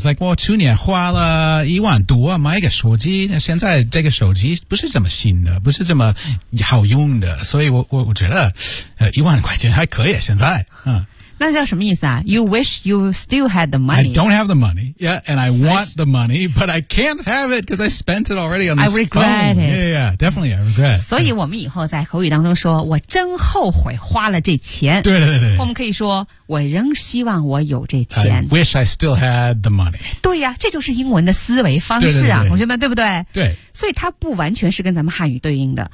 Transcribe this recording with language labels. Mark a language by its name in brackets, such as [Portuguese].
[English] It's like, [Chinese] 我去年花了10000多买一个手机，现在这个手机不是这么新的，不是这么好用的，所以我觉得，10000块钱还可以现在，那叫什么意思啊 [English] ？You wish you still had the money. I don't have the money. Yeah, and I want the money, but I can't have it because I spent it already on this phone. I regret it. Yeah, definitely, I regret. [Chinese] 所以我们以后在口语当中说，我真后悔花了这钱。对对对。我们可以说，我仍希望我有这钱。 [English] I wish I still had the money. [Chinese] 对呀、这就是英文的思维方式啊，对对对同学们，对不对？对。所以它不完全是跟咱们汉语对应的。